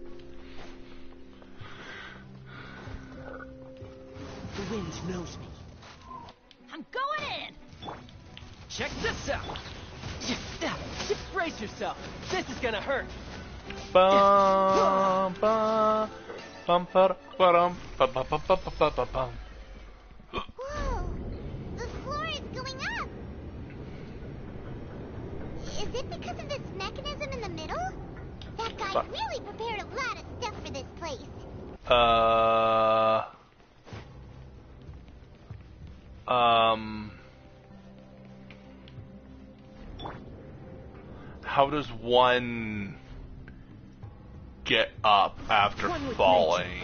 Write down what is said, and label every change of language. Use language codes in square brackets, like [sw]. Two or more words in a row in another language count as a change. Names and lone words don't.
[en] The wind knows me. I'm going in! Check this out! Brace yourself. This is gonna hurt. Bum bum bum ba bum ba ba ba ba ba ba bum. Whoa! The floor is going up! Is it because of this mechanism in the middle? That guy really prepared a lot of stuff for this place. How does one get up after falling?